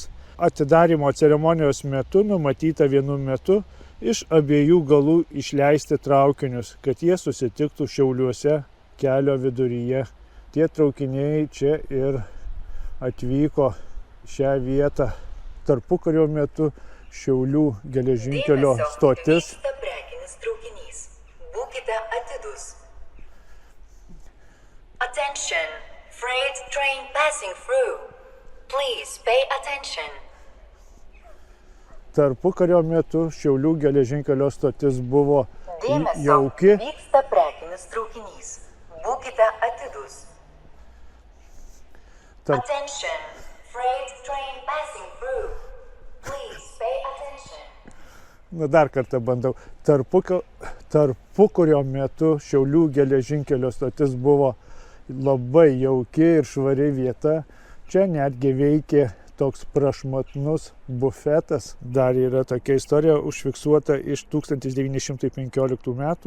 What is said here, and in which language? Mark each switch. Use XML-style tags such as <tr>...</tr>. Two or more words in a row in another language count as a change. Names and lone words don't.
<lt>Atidarymo ceremonijos metu numatyta vienu metu iš abiejų galų išleisti traukinius, kad jie susitiktų Šiauliuose kelio viduryje. Tie traukiniai čia ir atvyko šią vietą. Tarpukario metu Šiaulių geležinkelio stotis. Vyksta prekinis traukinys. Būkite atidūs.</lt> <en>Attention! Freight train passing through. Please pay attention.</en> <lt>Tarpukario metu Šiaulių geležinkelio stotis buvo jauki. Vyksta prekinis traukinys. Būkite atidūs. Attention! Freight train passing through. Please pay attention. Dar kartą bandau. Tarpukario metu Šiaulių geležinkelio stotis buvo labai jauki ir švari vieta. Čia netgi veikė toks prašmatnus bufetas. Dar yra tokia istorija užfiksuota iš 1915 metų.</lt>